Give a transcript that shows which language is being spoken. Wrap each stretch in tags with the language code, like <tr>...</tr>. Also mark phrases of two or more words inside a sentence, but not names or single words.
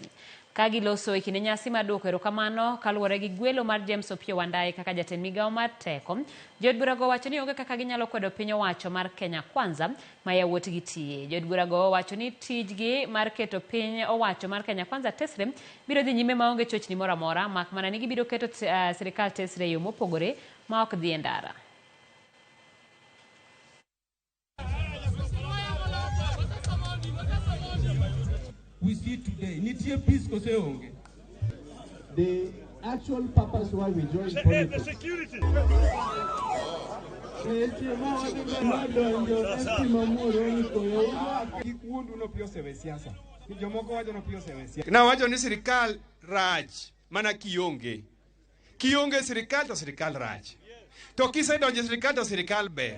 <luo>Ka giloso e kinde nyasi mar duoko erokamano kaluwore gi gwelo mar James Opiyo Wandayi kaka jatend migawo mar teko, jod burago wacho ni onge kaka ginyalo kwedo piny owacho mar Kenya Kwanza ma yawuotgi tiye. Jod burago wacho ni tijgi mar keto piny owacho mar Kenya Kwanza tesre biro dhi nyime maonge chochni moro amora, mak mana ni gibiro keto sirikal tesre e yo mopogore ma ok dhi e ndara.</luo> <en>We see today, the actual purpose why we joined politics. The security.</en> <luo>Na wacho ni sirikal raj mana kionge sirikal to sirikal raj, to kisedonjo sirikal to sirikal ber.</luo>